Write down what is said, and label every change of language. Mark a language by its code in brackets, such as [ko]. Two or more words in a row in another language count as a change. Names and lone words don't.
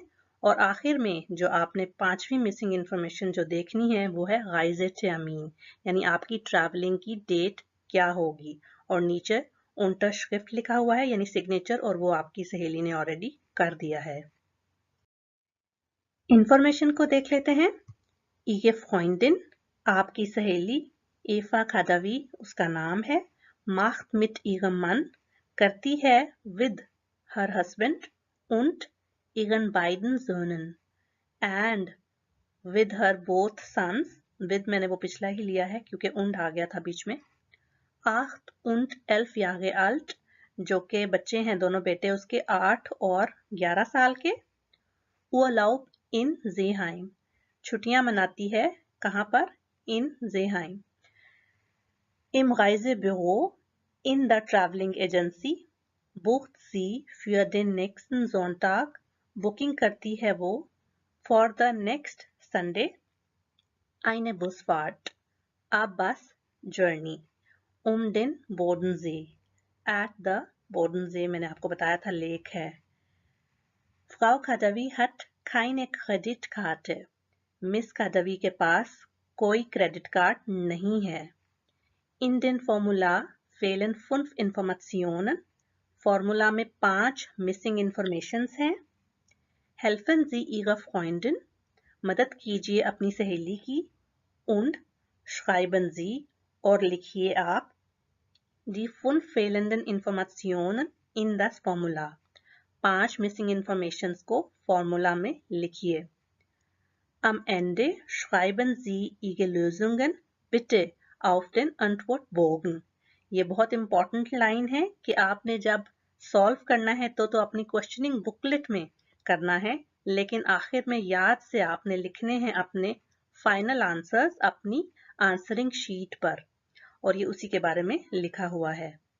[hi] और आखिर में जो आपने पांचवी [en] missing information [hi] जो देखनी है वो है गाइज़ेट अमीन, यानी आपकी ट्रैवलिंग की डेट क्या होगी, और नीचे unterschrift लिखा हुआ है यानी सिग्नेचर, और वो आपकी सहेली ने ऑलरेडी कर दिया है। इंफॉर्मेशन को देख लेते हैं। [de] Ihre Freundin, [hi] आपकी सहेली, एफा खादावी उसका नाम है, [de] macht mit ihrem Mann, [hi] करती है [en] with her husband [de] und ihren beiden Söhnen [en] and with her both sons, [hi] with मैंने वो पिछला ही लिया है क्योंकि und आ गया था बीच में, [de] 8 und 11 Jahre alt, [hi] जो के बच्चे हैं दोनों बेटे उसके 8 और 11 साल के। [de] Urlaub in Seeheim, [hi] छुट्टियां मनाती है कहां पर, इन Seeheim। [de] Im Reisebüro, in der [en] Traveling Agency, [de] bucht sie für den nächsten Sonntag, [hi] बुकिंग करती है वो [en] for the next Sunday, [de] eine Busfahrt, [en] a bus journey, [de] den Bodensee, [en] at the Bodensee [hi] मैंने आपको बताया था लेक है। [de] Frau Kadavi hat keine Kreditkarte, [hi] मिस कादवी के पास कोई [en] credit card [hi] नहीं है। [de] In den Formular fehlen 5 Informationen, [hi] फॉर्मूला में 5 [en] missing informations [hi] हैं। [de] Helfen Sie Ihrer Freundin, [hi] मदद कीजिए अपनी सहेली की। [de] Und schreiben Sie, [hi] और लिखिए आप [de] die 5 fehlenden Informationen in das Formular, [hi] 5 [en] missing informations [hi] को फॉर्मूला में लिखिए। [de] Am Ende schreiben Sie Ihre Lösungen bitte auf den Antwortbogen, [hi] ये बहुत [en] important line [hi] है कि आपने जब सॉल्व करना है तो अपनी [en] questioning booklet [hi] में करना है, लेकिन आखिर में याद से आपने लिखने हैं अपने [en] final answers [hi] अपनी [en] answering sheet [hi] पर, और ये उसी के बारे में लिखा हुआ है।